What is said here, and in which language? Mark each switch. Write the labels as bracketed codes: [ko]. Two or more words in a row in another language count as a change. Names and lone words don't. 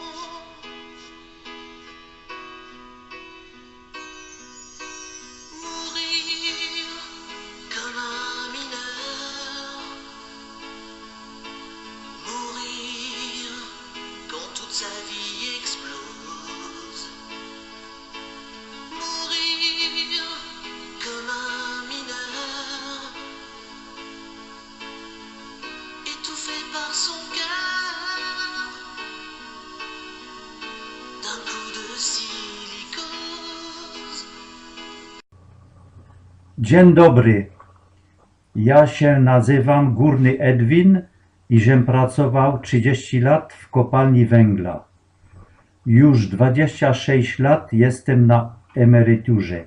[fr] Mourir comme un mineur, mourir quand toute sa vie explose, mourir comme un mineur, étouffé par son cœur d'un coup de silicose. [pl] Dzień dobry. Ja się nazywam Górny Edwin i żem pracował 30 lat w kopalni węgla. Już 26 lat jestem na emeryturze.